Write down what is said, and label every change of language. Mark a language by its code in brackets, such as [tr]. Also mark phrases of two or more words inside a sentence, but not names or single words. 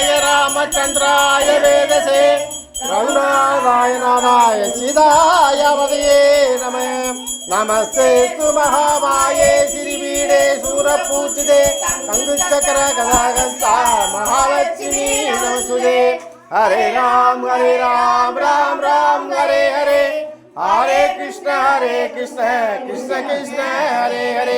[sa] रामचंद्राय वेदसे रघुनाथाय नाथाय सीताय पदये नमः। नमस्ते तु महामाये श्रीपीठे सूरपूजिते कङ्कुच्चक्र गदागस्ता महालक्ष्मी नमस्तुते. हरे राम् राम् राम् हरे हरे, हरे कृष्ण कृष्ण कृष्ण हरे हरे.